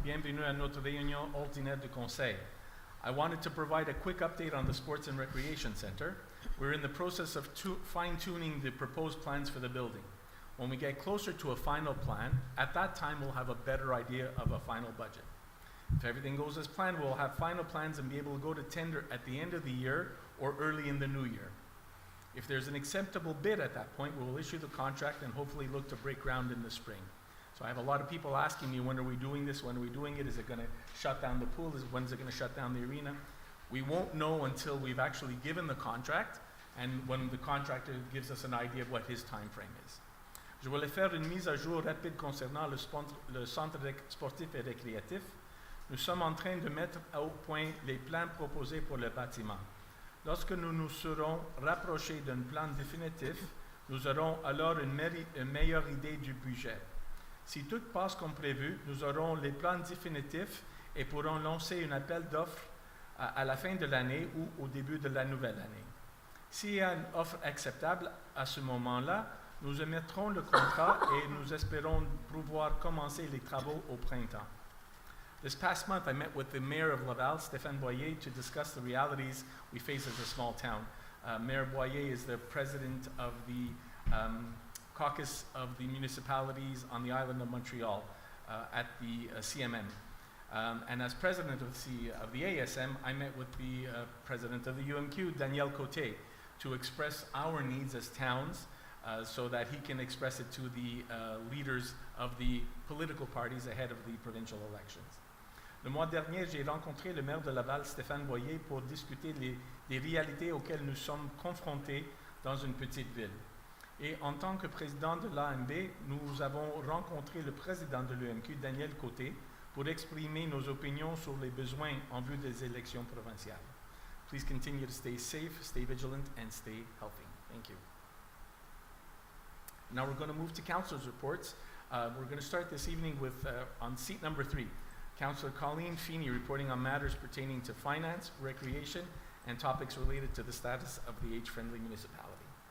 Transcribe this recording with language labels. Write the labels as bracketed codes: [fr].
[fr] Bienvenue à notre réunion ordinaire du conseil. [en] I wanted to provide a quick update on the Sports and Recreation Center. We're in the process of fine-tuning the proposed plans for the building. When we get closer to a final plan, at that time we'll have a better idea of a final budget. If everything goes as planned, we'll have final plans and be able to go to tender at the end of the year or early in the new year. If there's an acceptable bid at that point, we will issue the contract and hopefully look to break ground in the spring. So I have a lot of people asking me, when are we doing this? When are we doing it? Is it going to shut down the pool? When is it going to shut down the arena? We won't know until we've actually given the contract and when the contractor gives us an idea of what his time frame is. [fr] Je voulais faire une mise à jour rapide concernant le centre sportif et récréatif. Nous sommes en train de mettre au point les plans proposés pour le bâtiment. Lorsque nous nous serons rapprochés d'un plan définitif, nous aurons alors une meilleure idée du budget. Si tout passe comme prévu, nous aurons les plans définitifs et pourrons lancer un appel d'offres à la fin de l'année ou au début de la nouvelle année. S'il y a une offre acceptable à ce moment-là, nous émettrons le contrat et nous espérons pouvoir commencer les travaux au printemps. [en] This past month, I met with the mayor of Laval, Stéphane Boyer, to discuss the realities we face as a small town. Mayor Boyer is the president of the caucus of the municipalities on the island of Montreal at the CMM. And as president of the ASM, I met with the president of the UMQ, Daniel Côté, to express our needs as towns so that he can express it to the leaders of the political parties ahead of the provincial elections. [fr] Le mois dernier, j'ai rencontré le maire de Laval, Stéphane Boyer, pour discuter des réalités auxquelles nous sommes confrontés dans une petite ville. Et en tant que président de l'AMB, nous avons rencontré le président de l'UMQ, Daniel Côté, pour exprimer nos opinions sur les besoins en vue des élections provinciales. [en] Please continue to stay safe, stay vigilant, and stay healthy. Thank you. Now we're going to move to councilors' reports. We're going to start this evening with, on seat number 3, Councillor Colleen Feeney reporting on matters pertaining to finance, recreation, and topics related to the status of the age-friendly municipality.